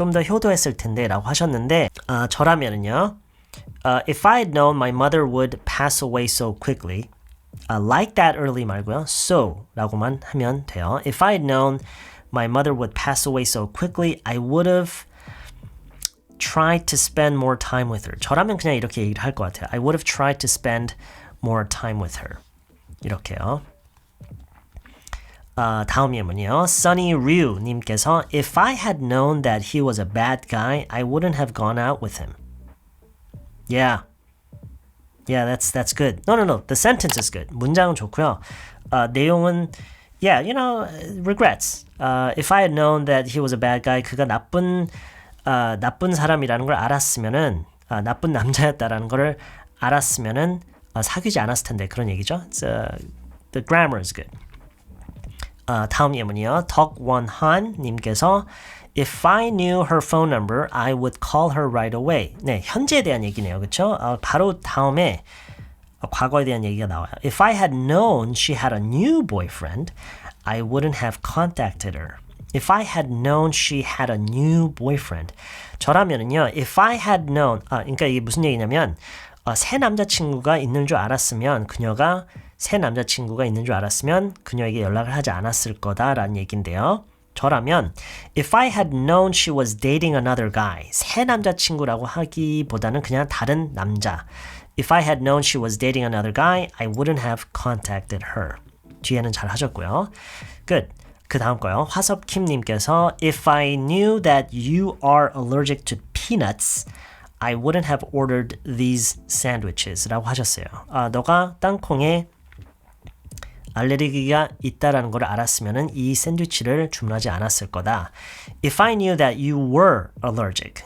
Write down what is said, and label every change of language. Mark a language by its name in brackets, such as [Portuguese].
[Korean] 좀 더 효도했을 텐데라고 하셨는데, 저라면은요. [English] If I had known my mother would pass away so quickly, like that early [Korean] 말고요. So 라고만 하면 돼요. [English] If I had known my mother would pass away so quickly, I would have tried to spend more time with her. [Korean] 저라면 그냥 이렇게 얘기를 할 것 같아요. [English] I would have tried to spend more time with her. [Korean] 이렇게요. 다음 예문이요. [English] Sunny Ryu 님께서 If I had known that he was a bad guy, I wouldn't have gone out with him. Yeah, that's good. No. The sentence is good. [Korean] 문장은 좋고요. 내용은 [English] yeah, regrets. If I had known that he was a bad guy, [Korean] 그가 나쁜 사람이라는 걸 알았으면은 나쁜 남자였다라는 걸 알았으면은 사귀지 않았을 텐데 그런 얘기죠. [English] The grammar is good. [Korean] 다음 예문이요. [English] 덕원한 님께서 If I knew her phone number, I would call her right away. [Korean] 네, 현재에 대한 얘기네요. 그렇죠? 바로 다음에 과거에 대한 얘기가 나와요. [English] If I had known she had a new boyfriend, I wouldn't have contacted her. If I had known she had a new boyfriend. [Korean] 저라면은요. If I had known, 그러니까 이게 무슨 얘기냐면 새 남자친구가 있는 줄 알았으면 그녀에게 연락을 하지 않았을 거다라는 얘기인데요. [English] 저라면 If I had known she was dating another guy, [Korean] 새 남자친구라고 하기보다는 그냥 다른 남자. [English] If I had known she was dating another guy, I wouldn't have contacted her. [Korean] 뒤에는 잘 하셨고요. Good. 그 다음 거요. [English] 화섭킴님께서 If I knew that you are allergic to peanuts, I wouldn't have ordered these sandwiches [Korean] 라고 하셨어요. 너가 땅콩에 알레르기가 있다라는 걸 알았으면 이 샌드위치를 주문하지 않았을 거다. [English] If I knew that you were allergic.